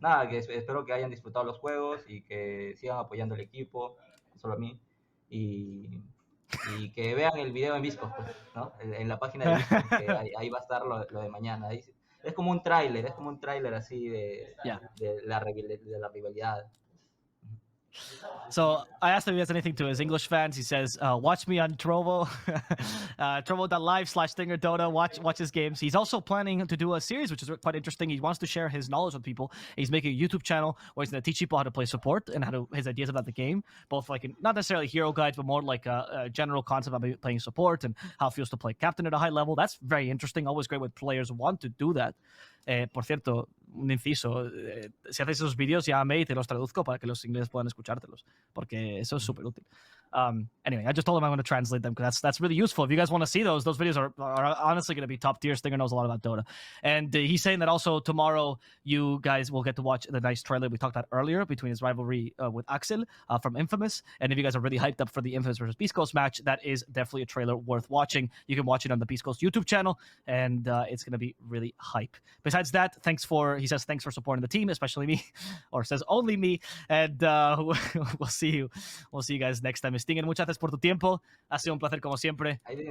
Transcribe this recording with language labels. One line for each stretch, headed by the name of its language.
Spanish: Nada, que espero que hayan disfrutado los juegos y que sigan apoyando al equipo, no solo a mí, y que vean el video en Beastcoast, pues, ¿no? En la página de Beastcoast, que ahí va a estar lo de mañana. Es como un tráiler así de la rivalidad.
English: So I asked him if he has anything to his English fans. He says, watch me on Trovo, Trovo.live/Stinger Dota. Watch his games. He's also planning to do a series, which is quite interesting. He wants to share his knowledge with people. He's making a YouTube channel where he's going to teach people how to play support and his ideas about the game, both like not necessarily hero guides, but more like a general concept about playing support and how it feels to play captain at a high level. That's very interesting. Always great when players want to do that.
Spanish: Por cierto, un inciso, si haces esos vídeos, llámame y te los traduzco para que los ingleses puedan escuchártelos, porque eso es súper útil.
English: Anyway, I just told him I'm going to translate them because that's really useful. If you guys want to see those videos are honestly going to be top tier. Stinger knows a lot about Dota. And he's saying that also tomorrow you guys will get to watch the nice trailer we talked about earlier between his rivalry with Axel from Infamous. And if you guys are really hyped up for the Infamous versus Beastcoast match, that is definitely a trailer worth watching. You can watch it on the Beastcoast YouTube channel, and it's going to be really hype. Besides that, he says thanks for supporting the team, especially me, or says only me. And we'll see you guys next time.
Spanish: Stinger, muchas gracias por tu tiempo. Ha sido un placer como siempre.